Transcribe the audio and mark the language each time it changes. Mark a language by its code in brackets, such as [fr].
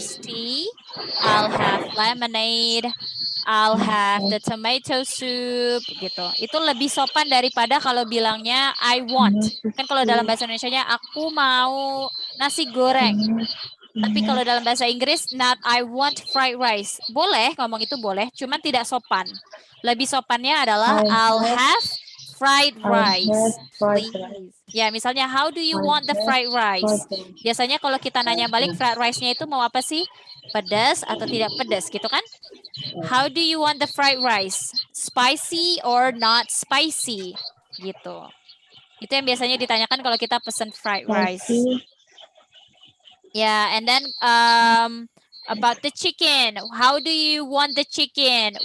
[en] iced tea, I'll have lemonade, I'll have the tomato soup gitu. [id] Itu lebih sopan daripada kalau bilangnya [en] I want. [id] Kan kalau dalam bahasa Indonesianya aku mau nasi goreng. Tapi kalau dalam bahasa Inggris [en] not I want fried rice. [id] Boleh ngomong itu boleh, cuman tidak sopan. Lebih sopannya adalah [en] I'll have fried rice. Please. [id] Ya, misalnya [en] how do you want the fried rice? [id] Biasanya kalau kita nanya balik fried rice-nya itu mau apa sih? Pedas atau tidak pedas gitu kan? [en] How do you want the fried rice? Spicy or not spicy? Gitu. [id] Itu yang biasanya ditanyakan kalau kita pesen fried rice. [en] Yeah, and then about the chicken. How do you want the chicken?